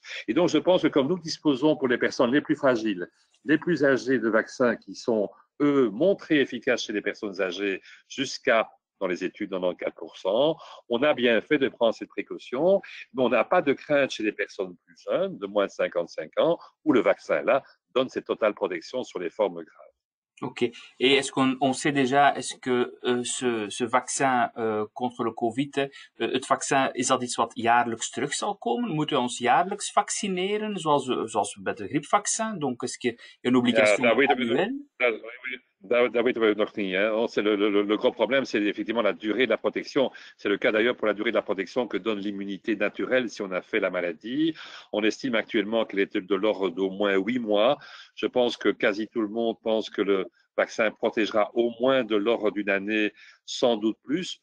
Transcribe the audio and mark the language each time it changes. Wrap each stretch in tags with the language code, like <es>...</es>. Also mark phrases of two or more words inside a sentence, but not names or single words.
<fr>Et donc, je pense que comme nous disposons pour les personnes les plus fragiles, les plus âgées de vaccins qui sont, eux, montrés efficaces chez les personnes âgées jusqu'à, dans les études, 94%, on a bien fait de prendre cette précaution, mais on n'a pas de crainte chez les personnes plus jeunes, de moins de 55 ans, où le vaccin, là, donne cette totale protection sur les formes graves. Ok. Et est-ce qu'on sait déjà, est-ce que ce vaccin contre le COVID,</fr> <nl>het vaccin, is dat iets wat jaarlijks terug zal komen? Moeten we ons jaarlijks vaccineren, zoals we met de griepvaccin?</nl> <fr>Donc, est-ce qu'il y a une obligation annuelle?</fr> <nl>Daar weten we nog niet.</nl> <fr>Hein. Le gros problème, c'est effectivement la durée de la protection. C'est le cas d'ailleurs pour la durée de la protection que donne l'immunité naturelle si on a fait la maladie. On estime actuellement qu'elle est de l'ordre d'au moins 8 mois. Je pense que quasi tout le monde pense que le vaccin protégera au moins de l'ordre d'une année, sans doute plus.</fr>